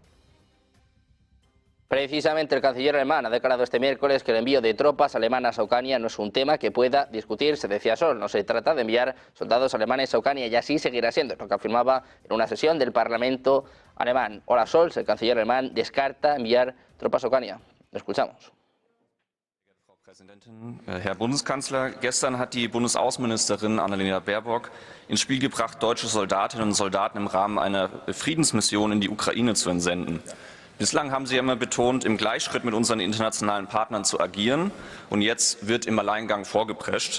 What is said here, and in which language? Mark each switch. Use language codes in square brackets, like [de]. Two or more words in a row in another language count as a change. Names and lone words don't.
[es] Precisamente el canciller alemán ha declarado este miércoles que el envío de tropas alemanas a Ucrania no es un tema que pueda discutirse. Decía Scholz, no se trata de enviar soldados alemanes a Ucrania y así seguirá siendo, lo que afirmaba en una sesión del Parlamento alemán. Olaf Scholz, el canciller alemán, descarta enviar tropas a Ucrania. Lo escuchamos. [de] Frau Präsidentin, Herr Bundeskanzler, gestern hat die Bundesaußenministerin Annalena Baerbock ins Spiel gebracht, deutsche Soldatinnen und Soldaten im Rahmen einer Friedensmission in die Ukraine zu entsenden. Bislang haben Sie immer betont, im Gleichschritt mit unseren internationalen Partnern zu agieren, und jetzt wird im Alleingang vorgeprescht.